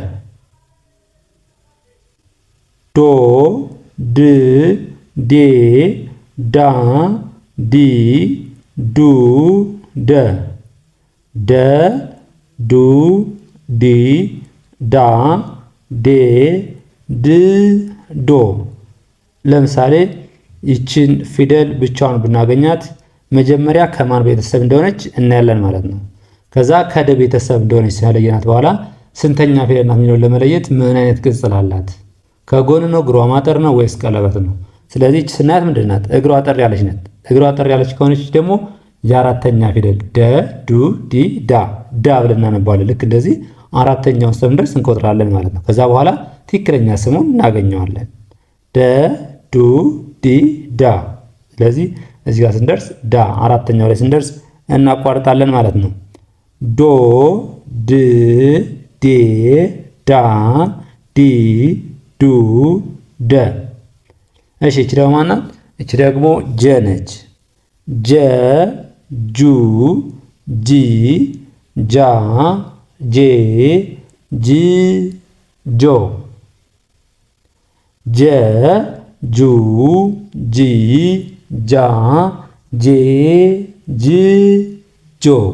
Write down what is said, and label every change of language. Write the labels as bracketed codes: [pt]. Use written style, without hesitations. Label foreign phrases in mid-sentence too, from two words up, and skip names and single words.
[am] ዶ ድ ዴ ዳ ዲ ዱ ደ ደ ዱ ዲ ዳ ዴ ድ ዶ። ለምሳሌ ይችን ፊደል ብቻውን ብናገኛት መጀመሪያ ከማን ቤተሰብ እንደሆነች እናያለን ማለት ነው። ከዛ ከደ ቤተሰብ እንደሆነች ስለለየናት በኋላ ስንተኛ ፊደል ናት የሚለውን ለመለየት ምን አይነት ቅጽል አላት? ከጎን ነው? እግሯ ማጠር ነው ወይስ ቀለበት ነው? ስለዚህ ስናያት ምንድን ናት? እግሯ አጠር ያለች ናት። እግሯ አጠር ያለች ከሆነች ደግሞ የአራተኛ ፊደል ደ ዱ ዲ ዳ ዳ ብለን እናነባዋለን። ልክ እንደዚህ አራተኛውን ስንደርስ እንቆጥራለን ማለት ነው። ከዛ በኋላ ትክክለኛ ስሙን እናገኘዋለን። ደ ዱ ዲ ዳ። ስለዚህ እዚህ ጋር ስንደርስ ዳ አራተኛው ላይ ስንደርስ እናቋርጣለን ማለት ነው። ዶ ድ ዴ ዳ ዲ ዱ ደ። እሺ እቺ ደግሞ ማናት? እቺ ደግሞ ጀ ነች። ጀ ጁ ጂ ጃ ጄ ጂ ጆ ጀ ጁ ጂ ጃ ጄ ጂ ጆ